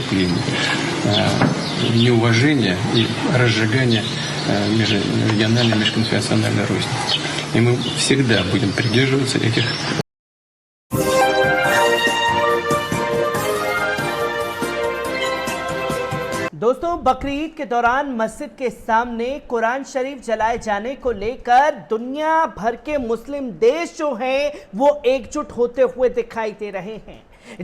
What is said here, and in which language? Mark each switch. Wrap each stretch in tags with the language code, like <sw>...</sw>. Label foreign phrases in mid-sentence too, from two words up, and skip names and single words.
<ru>преступлений, неуважения и разжигания межрегиональной, межконфессиональной розни. И мы всегда будем придерживаться этих.</ru> <hi>दोस्तों, बकरीद के दौरान मस्जिद के सामने कुरान शरीफ जलाए जाने को लेकर दुनिया भर के मुस्लिम देश जो हैं वो एकजुट होते हुए दिखाई दे रहे हैं।</hi>